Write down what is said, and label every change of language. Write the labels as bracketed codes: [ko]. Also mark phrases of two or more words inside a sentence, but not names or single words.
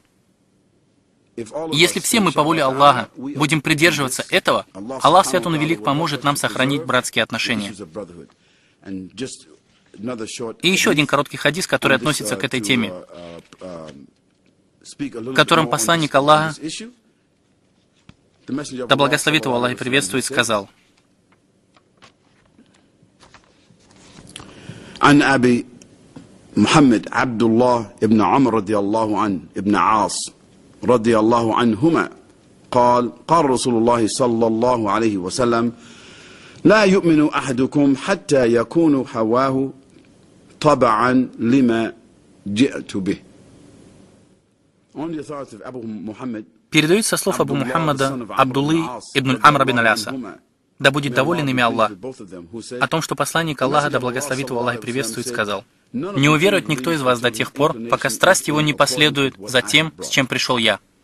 [ru] И если все мы по воле Аллаха будем придерживаться этого, Аллах Свят Он Велик поможет нам сохранить братские отношения. И еще один короткий хадис, который относится к этой теме, в котором посланник Аллаха, да благословит его Аллах и приветствует, сказал: [ar] عن أبي محمد عبد الله ابن عمر رضي الله عنه ابن عاص رضي الله عنهما قال قال رسول الله صلى الله عليه وسلم لا يؤمن أحدكم حتى يكون هواه طبعا لما جئت به. [ru] Передают со слов Абу Мухаммада Абдуллы ибн Амра бин Аляса, да будет доволен ими Аллах, о том, что посланник Аллаха, да благословит его Аллах и приветствует, сказал: «Не уверует никто из вас до тех пор, пока страсть его не последует за тем, с чем пришел я».